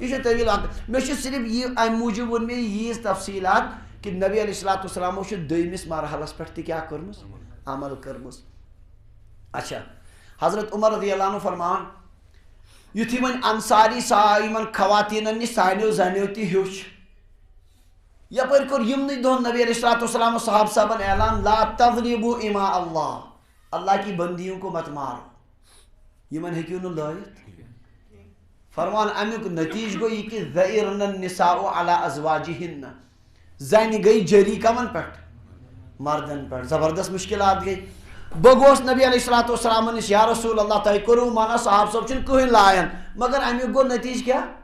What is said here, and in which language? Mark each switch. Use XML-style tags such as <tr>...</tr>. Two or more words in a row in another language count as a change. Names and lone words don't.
<ks>یہِ چھُ طویٖل واقعہٕ مےٚ چھُ صرف یہِ امہِ موٗجوٗب ووٚن مےٚ ییٖژ تفصیٖلات کہِ نبی</ks> <ar>علیہ الصلوٰتُ وسلامو</ar> <ks>چھُ دوٚیمِس مرحلس پٮ۪ٹھ تہِ کیٛاہ کٔرمٕژ عمل کٔرمٕژ اچھا حضرت عمر</ks> <ar>رضی اللہ عنہ</ar> <ks>فرمان یُتھُے وۄنۍ انصاری یِمن خواتیٖنن نِش سانیو زنیو تہِ ہیوٚچھ یپٲرۍ کوٚر یِمنٕے دۄہن نبی</ks> <ar>علیہ الصلوٰتُ وسلام</ar> <ks>صحابہٕ صٲبن اعلان</ks> <ar>لا تضربوا اِما</ar> <ur>اللہ کی بندیوں کو مت مارو</ur> <ks>یِمن ہیٚکِو نہٕ لٲیِتھ فرمان امیُک نتیٖجہٕ گوٚو یہِ کہِ</ks> <ar>ذعرن النساء علی ازواجہن</ar> <ks>زنہِ گٔے جٔری کمن پٮ۪ٹھ مردن پٮ۪ٹھ زبردست مُشکلات گٔے بہٕ گوٚوس نبی</ks> <ar>علیہ الصلوٰتُ وسلامن</ar> <ks>نِش</ks> <ar>یا رسول اللہ</ar> <ks>تۄہہِ کوٚروٕ منع صحابہٕ صٲب چھِنہٕ کٕہٕنۍ لایان مگر امیُک گوٚو نتیٖجہٕ کیٛاہ</ks>